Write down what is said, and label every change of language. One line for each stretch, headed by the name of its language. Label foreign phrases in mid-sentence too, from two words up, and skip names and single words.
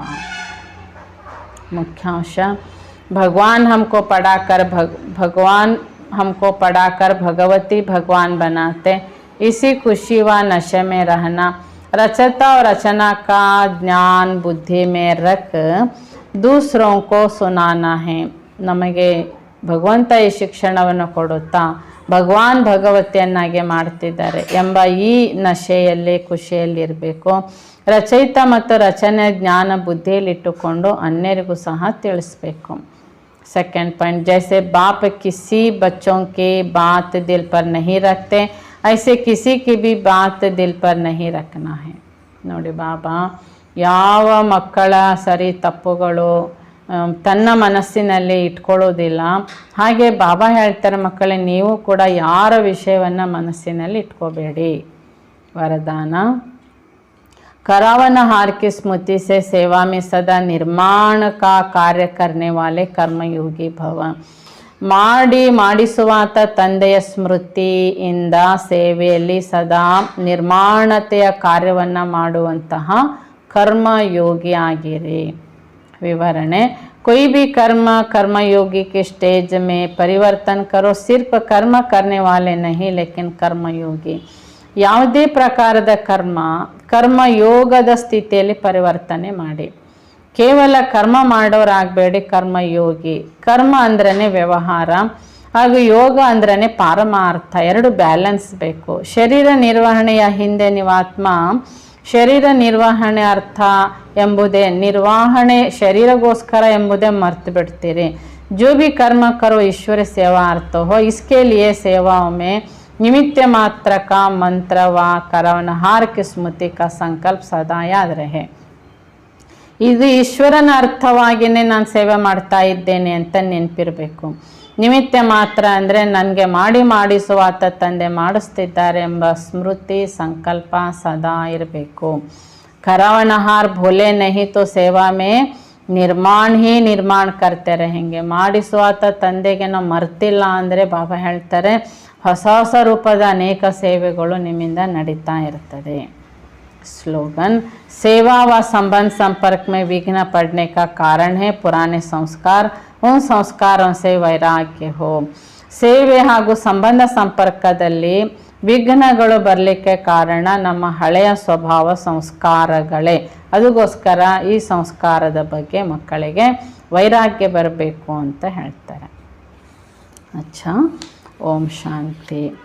Hindi: मुख्यांश, भगवान हमको पढ़ाकर भगवती भगवान बनाते. इसी खुशी व नशे में रहना, रचता और रचना का ज्ञान बुद्धि में रख दूसरों को सुनाना है.
Kannada: ನಮಗೆ ಭಗವಂತ ಈ ಶಿಕ್ಷಣವನ್ನು ಕೊಡುತ್ತಾ ಭಗವಾನ್ ಭಗವತಿಯನ್ನಾಗಿ ಮಾಡ್ತಿದ್ದಾರೆ ಎಂಬ ಈ ನಶೆಯಲ್ಲಿ ಖುಷಿಯಲ್ಲಿರಬೇಕು. ರಚಯಿತ ಮತ್ತು ರಚನೆ ಜ್ಞಾನ ಬುದ್ಧಿಯಲ್ಲಿಟ್ಟುಕೊಂಡು ಅನ್ಯರಿಗೂ ಸಹ ತಿಳಿಸಬೇಕು.
English: second point,
Hindi: जैसे बाप किसी बच्चों की बात दिल पर नहीं रखते, ऐसे किसी की भी बात दिल पर नहीं रखना है.
Kannada: ನೋಡಿ ಬಾಬಾ ಯಾವ ಮಕ್ಕಳ ಸರಿ ತಪ್ಪುಗಳು ತನ್ನ ಮನಸ್ಸಿನಲ್ಲಿ ಇಟ್ಕೊಳ್ಳೋದಿಲ್ಲ. ಹಾಗೆ ಬಾಬಾ ಹೇಳ್ತಾರೆ, ಮಕ್ಕಳೇ ನೀವು ಕೂಡ ಯಾರ ವಿಷಯವನ್ನು ಮನಸ್ಸಿನಲ್ಲಿ ಇಟ್ಕೋಬೇಡಿ. ವರದಾನ,
Hindi: करावनहार की स्मृति से सेवा में सदा निर्माण का कार्य करने वाले कर्मयोगी भव.
Kannada: ಮಾಡಿಸುವಾತ ತಂದೆಯ ಸ್ಮೃತಿಯಿಂದ ಸೇವೆಯಲ್ಲಿ ಸದಾ ನಿರ್ಮಾಣತೆಯ ಕಾರ್ಯವನ್ನು ಮಾಡುವಂತಹ ಕರ್ಮಯೋಗಿ ಆಗಿರಿ. ವಿವರಣೆ,
Hindi: कोई भी कर्मयोगी के स्टेज में परिवर्तन करो. सिर्फ कर्म करने वाले नहीं, लेकिन कर्मयोगी.
Kannada: ಯಾವುದೇ ಪ್ರಕಾರದ ಕರ್ಮಯೋಗದ ಸ್ಥಿತಿಯಲ್ಲಿ ಪರಿವರ್ತನೆ ಮಾಡಿ. ಕೇವಲ ಕರ್ಮ ಮಾಡೋರಾಗಬೇಡಿ, ಕರ್ಮಯೋಗಿ. ಕರ್ಮ ಅಂದ್ರೇ ವ್ಯವಹಾರ ಹಾಗೂ ಯೋಗ ಅಂದ್ರೇ ಪಾರಮಾರ್ಥ. ಎರಡು ಬ್ಯಾಲೆನ್ಸ್ ಬೇಕು. ಶರೀರ ನಿರ್ವಹಣೆಯ ಹಿಂದೆ ನೀವಾತ್ಮ ಶರೀರ ನಿರ್ವಹಣೆ ಅರ್ಥ ಎಂಬುದೇ ನಿರ್ವಹಣೆ ಶರೀರಗೋಸ್ಕರ ಎಂಬುದೇ ಮರ್ತು ಬಿಡ್ತೀರಿ.
Hindi: जो भी कर्म करो ईश्वर सेवा अर्थ हो, इसके लिए सेवाओं में निमित्त मात्र का मंत्र व करवनहार की स्मृति का संकल्प सदा याद रहे.
Kannada: ಇದು ಈಶ್ವರನ ಅರ್ಥವಾಗಿಯೇ ನಾನು ಸೇವೆ ಮಾಡ್ತಾ ಇದ್ದೇನೆ ಅಂತ ನೆನಪಿರಬೇಕು. ನಿಮಿತ್ತ ಮಾತ್ರ ಅಂದರೆ ನನಗೆ ಮಾಡಿಸುವಾತ ತಂದೆ ಮಾಡಿಸ್ತಿದ್ದಾರೆ ಎಂಬ ಸ್ಮೃತಿ ಸಂಕಲ್ಪ ಸದಾ ಇರಬೇಕು.
Hindi: करावनहार भूले नहीं तो सेवा में निर्माण करते रहेंगे.
Kannada: ಮಾಡಿಸುವಾತ ತಂದೆಗೆ ನಾವು ಮರ್ತಿಲ್ಲ ಅಂದರೆ ಬಾಬಾ ಹೇಳ್ತಾರೆ ಹೊಸ ಹೊಸ ರೂಪದ ಅನೇಕ ಸೇವೆಗಳು ನಿಮ್ಮಿಂದ ನಡೀತಾ ಇರ್ತದೆ.
Hindi: स्लोगन, सेवा व संबंध संपर्क में विघ्न पड़ने का कारण है पुराने संस्कार. उन संस्कारों से वैराग्य हो.
Kannada: ಸೇವೆ ಹಾಗೂ ಸಂಬಂಧ ಸಂಪರ್ಕದಲ್ಲಿ ವಿಘ್ನಗಳು ಬರಲಿಕ್ಕೆ ಕಾರಣ ನಮ್ಮ ಹಳೆಯ ಸ್ವಭಾವ ಸಂಸ್ಕಾರಗಳೇ. ಅದಕ್ಕೋಸ್ಕರ ಈ ಸಂಸ್ಕಾರದ ಬಗ್ಗೆ ಮಕ್ಕಳಿಗೆ ವೈರಾಗ್ಯ ಬರಬೇಕು ಅಂತ ಹೇಳ್ತಾರೆ. ಅಚ್ಚಾ, ಓಂ ಶಾಂತಿ.